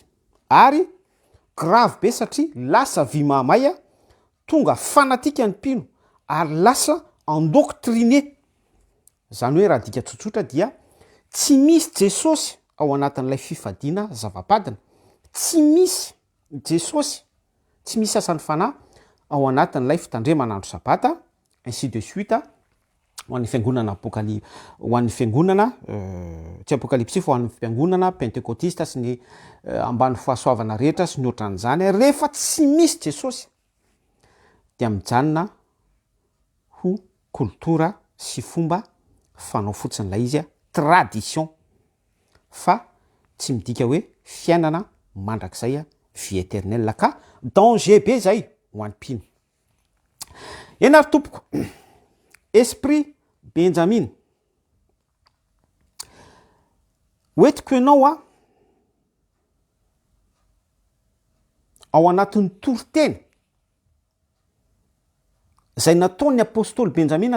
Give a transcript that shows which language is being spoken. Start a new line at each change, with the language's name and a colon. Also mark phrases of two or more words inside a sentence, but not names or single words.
Malagasy: Ary grave be satria lasa vy mahamay tonga fanatika ny mpino ary lasa endoctriné. Zany hoe raha dika tsotsotra dia tsy misy Jesosy ao anatin'ilay fifadiana zavapadina, tsy misy Jesosy, tsy misy asan'ny fanahy ao anatin'ilay fitandremana andro sabata,
French: ainsi de suite
Malagasy: ho an'ny fiangonana ho an'ny fiangonana tsy apokalypsy fa ho an'ny fiangonana pentekôtista sy ny ambany fahasoavana rehetra sy ny ohatran'izany rehefa tsy misy Jesosy dia mijanona ho koltora sy fomba fanao fotsiny lay izy a tradition fa tsy midika hoe fiainana mandrakizay a
French: vie éternel
Malagasy: ka danger be zay ho any-pino. Enary tompoko esprit benjamin hoetiko ianao a ao anatin'ny toriteny zay nataon'ny apôstôly benjamina